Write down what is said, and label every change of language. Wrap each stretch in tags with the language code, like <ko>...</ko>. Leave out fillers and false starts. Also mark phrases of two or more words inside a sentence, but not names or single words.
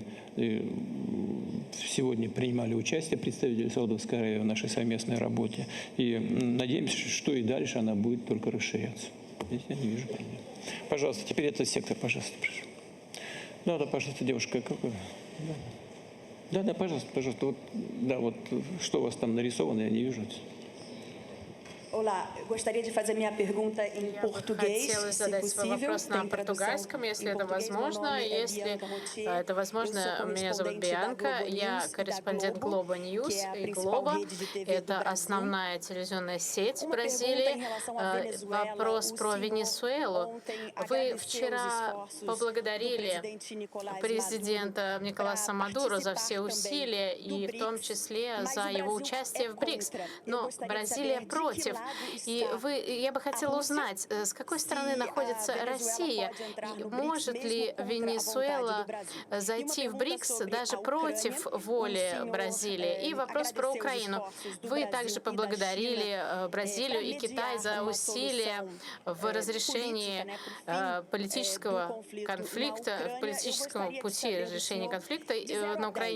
<ru>И сегодня принимали участие представители Саудовской Аравии в нашей совместной работе. И надеемся, что и дальше она будет только расширяться. Здесь я не вижу проблем. Пожалуйста, теперь этот сектор, пожалуйста, прошу. Да, пожалуйста, девушка, какой? Да, пожалуйста, пожалуйста. Вот, да, вот что у вас там нарисовано, я не вижу.</ru> <pt>Olá, gostaria de fazer minha pergunta em português,</pt> <ru>Хотела</ru> <pt>se</pt> <ru>задать свой</ru> <pt>possível.</pt> <ru>вопрос на</ru> <pt>Tem tradução</pt> <ru>португальском, если</ru> <pt>em</pt> <ru>это</ru> <pt>português. Meu</pt> <ru>возможно.</ru> <pt>nome é</pt> <ru>Если</ru> <pt>Bianca Motier.</pt> <ru>это возможно,</ru> <pt>Eu sou</pt> <ru>меня зовут</ru> <pt>correspondente da</pt> <ru>Бианка,</ru> <pt>Globo</pt> <ru>я</ru> <pt>News,</pt> <ru>корреспондент</ru> <pt>da</pt> <ru>Globo</ru> <pt>Globo,</pt> <ru>News</ru> <pt>que é a</pt> <ru>и</ru> <pt>principal</pt> <ru>Globo.</ru> <pt>rede de TV do</pt> <ru>Это</ru> <pt>Brasil.</pt> <ru>основная телевизионная сеть</ru> <pt>Uma</pt> <ru>Бразилии.</ru> <pt>pergunta em relação à Venezuela.</pt> <ru>Вопрос</ru> <pt>O</pt> <ru>про</ru> <pt>senhor</pt> <ru>Венесуэлу.</ru> <pt>ontem</pt> <ru>Вы</ru> <pt>agradeceu os</pt> <ru>вчера</ru> <pt>esforços do</pt> <ru>поблагодарили</ru> <pt>presidente Nicolás</pt> <ru>президента Николаса Мадуро за все</ru> <pt>participar</pt> <ru>усилия,</ru> <pt>também</pt> <ru>и</ru> <pt>do</pt> <ru>в том</ru> <pt>BRICS,</pt> <ru>числе</ru> <pt>mas</pt> <ru>за</ru> <pt>o</pt> <ru>его</ru> <pt>Brasil</pt> <ru>участие</ru> <pt>é</pt> <ru>в БРИКС.</ru> <pt>contra. Eu</pt> <ru>Но</ru> <pt>gostaria de</pt> <ru>Бразилия</ru> <pt>saber de que</pt> <ru>против.</ru> <pt>lado</pt> <ru>И</ru> <pt>está</pt> <ru>я бы хотела узнать, с какой стороны находится Россия, и может ли Венесуэла зайти в БРИКС даже против воли Бразилии. И вопрос про Украину. Вы также поблагодарили Бразилию и Китай за усилия в разрешении политического конфликта, в политическом пути разрешения конфликта на Украине.</ru>